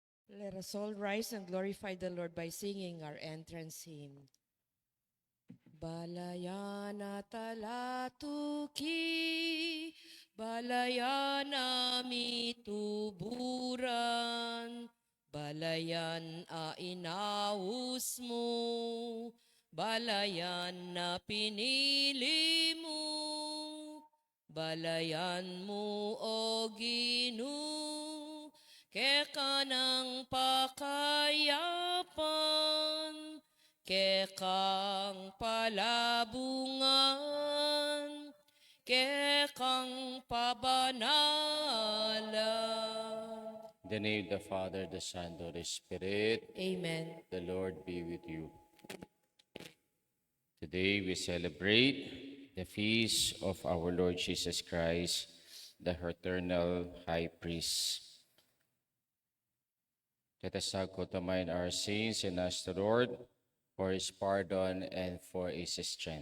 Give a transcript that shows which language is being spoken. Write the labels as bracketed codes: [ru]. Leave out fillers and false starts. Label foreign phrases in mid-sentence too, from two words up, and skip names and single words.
[en] Let us all rise and glorify the Lord by singing our entrance hymn. [pam] Balayana talatuki, balayana mituburan, balayan a inaus mo, balayan na pinili mo, balayan mo o Ginoo, keka ng pakayapan, kekang palabungan, kekang pabanalan. [en] In the name of the Father, the Son, the Holy Spirit, Amen. the Lord be with you. Today we celebrate the feast of our Lord Jesus Christ, the eternal High Priest. Let us now go to mind our sins and ask the Lord for His pardon and for His strength.